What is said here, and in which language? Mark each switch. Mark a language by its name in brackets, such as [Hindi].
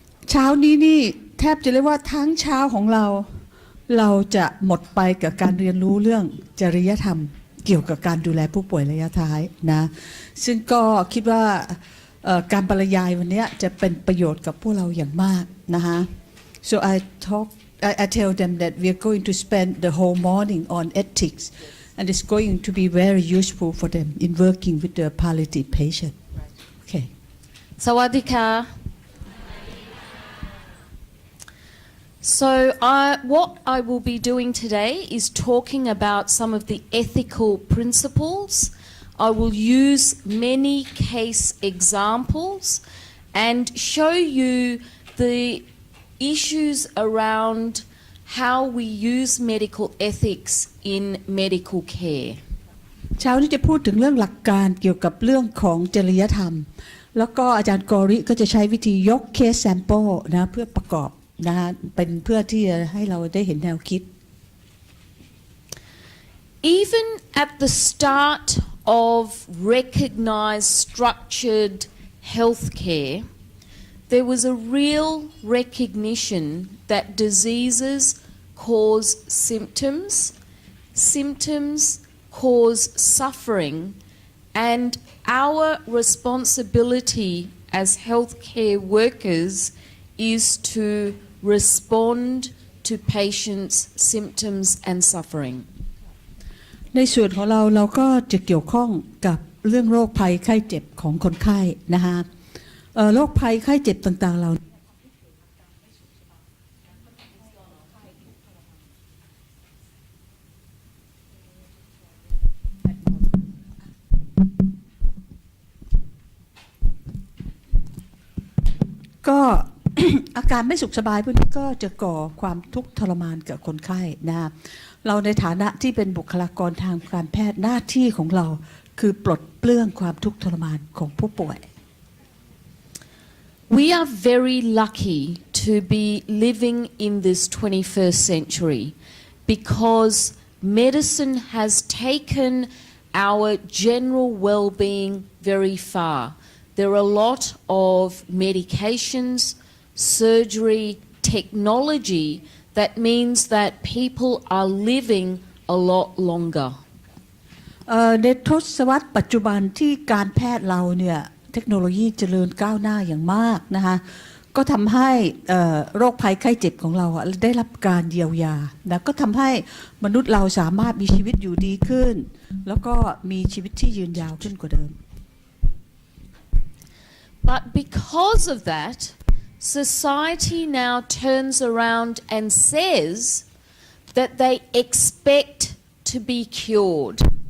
[Thai] เช้านี้นี่แทบจะเรียกว่าทั้งเช้าของเราจะหมดไปกับการเรียนรู้เรื่องจริยธรรมเกี่ยวกับการดูแลผู้ป่วยระยะท้ายนะซึ่งก็คิดว่าการบรรยายวันนี้จะเป็นประโยชน์กับพวกเราอย่างมากนะคะ [English] so I tell them that we are going to spend the whole morning on ethics and it's going to be very useful for them in working with the palliative patient okay [Thai] สวัสดีค่ะ [English] So what I will be doing today is talking about some of the ethical principles. I will use many case examples and show you the issues around how we use medical ethics in medical care. [Thai] เช้านี้จะพูดถึงเรื่องหลักการเกี่ยวกับเรื่องของจริยธรรมแล้วก็อาจารย์กอริก็จะใช้วิธียกเคสแซมเปิลนะเพื่อประกอบนะเป็นเพื่อที่จะให้เราได้เห็นแนวคิด [English] Even at the start of recognized structured healthcare, there was a real recognition that diseases cause symptoms, symptoms cause suffering, and our responsibility as healthcare workers is to respond to patients' symptoms and suffering. [Thai] ในส่วนของเราก็จะเกี่ยวข้องกับเรื่องโรคภัยไข้เจ็บของคนไข้นะคะโรคภัยไข้เจ็บต่างๆเรา ก็ อาการไม่สุขสบายพวกนี้ก็จะก่อความทุกข์ทรมานกับคนไข้นะเราในฐานะที่เป็นบุคลากรทางการแพทย์หน้าที่ของเราคือปลดเปลื้องความทุกข์ทรมานของผู้ป่วย [English] We are very lucky to be living in this 21st century because medicine has taken our general well-being very far. There are a lot of medications, surgery, technology that means that people are living a lot longer. [Thai] ในทศวรรษปัจจุบันที่การแพทย์เราเนี่ยเทคโนโลยีเจริญก้าวหน้าอย่างมากนะคะก็ทำให้โรคภัยไข้เจ็บของเราได้รับการเยียวยานะก็ทำให้มนุษย์เราสามารถมีชีวิตอยู่ดีขึ้นแล้วก็มีชีวิตที่ยืนยาวขึ้นกว่าเดิม [English] But because of that, society now turns around and says that they expect to be cured.